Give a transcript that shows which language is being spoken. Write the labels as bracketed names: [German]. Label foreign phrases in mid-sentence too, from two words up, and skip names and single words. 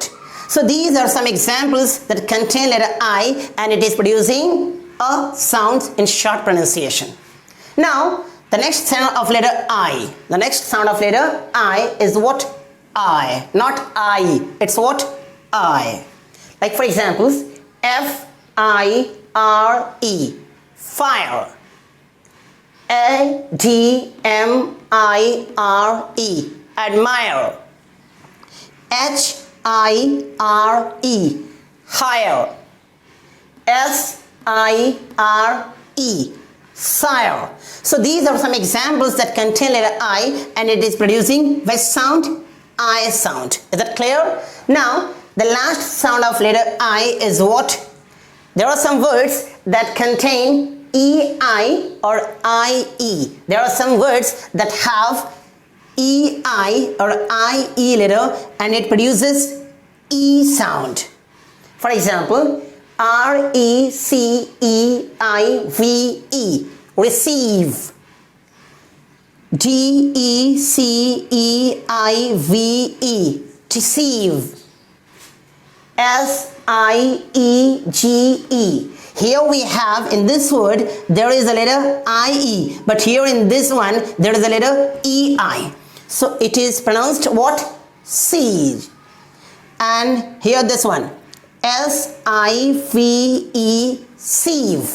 [English] So these are some examples that contain letter I and it is producing a sound in short pronunciation. Now, the next sound of letter I. The next sound of letter I is what? I. Not I. It's what? I. Like for examples, F-I-R-E, fire. A-D-M-I-R-E, admire. H-I-R-E, higher. S-I-R-E, sire. So these are some examples that contain letter I and it is producing which sound? I sound. Is that clear? Now, the last sound of letter I is what? There are some words that contain EI or IE. There are some words that have EI or IE letter and it produces E sound. For example, R-E-C-E-I-V-E, receive. D-E-C-E-I-V-E, deceive. S-I-E-G-E. Here we have in this word there is a letter I-E, but here in this one there is a letter E-I. So it is pronounced what? Siege. And here this one, S-I-V-E, sieve.